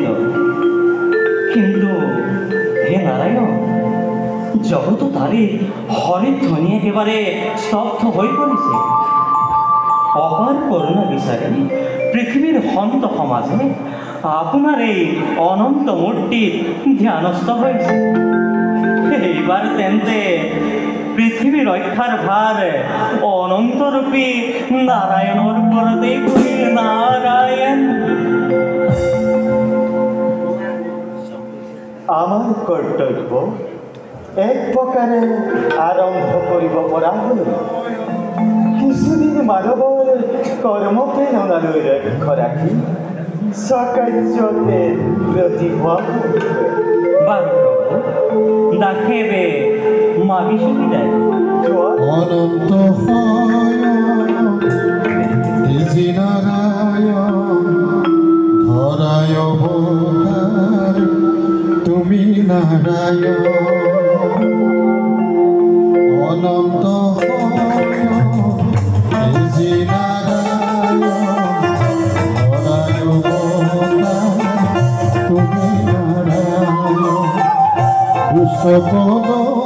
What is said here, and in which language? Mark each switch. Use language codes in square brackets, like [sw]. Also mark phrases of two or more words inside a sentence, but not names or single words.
[bn] কিন্তু হে নারায়ণ, জগত তারে হরিধ্বনি একেবারে স্তব্ধ হয়ে পড়েছে। অপার করুণা বিচারে পৃথিবীর হন্ত সমাজে আপনার এই অনন্ত মূর্তি ধ্যানস্থ হয়েছে। [as] এইবার তেন্তে পৃথিবী রক্ষার ভার অনন্তরূপী নারায়ণর উপরতে নারায়ণ। আমাৰ কৰ্তব্য এক প্ৰকাৰে আৰম্ভ কৰিব পৰা হ'ল কিছুদিন মানৱৰ কৰ্মপ্ৰেৰণালৈ লক্ষ্য ৰাখি স্বকাৰ্যতে ব্ৰতী হোৱা বাৰু প্ৰভু দাসেবে মাগিছো বিদায় যোৱা [bn] অনন্ত নারায়ণ ধরায় অবতার তুমি নারায়ণ অনন্ত নারায়ণ ধরায় অবতার তুমি নারায়ণ দুঃসময়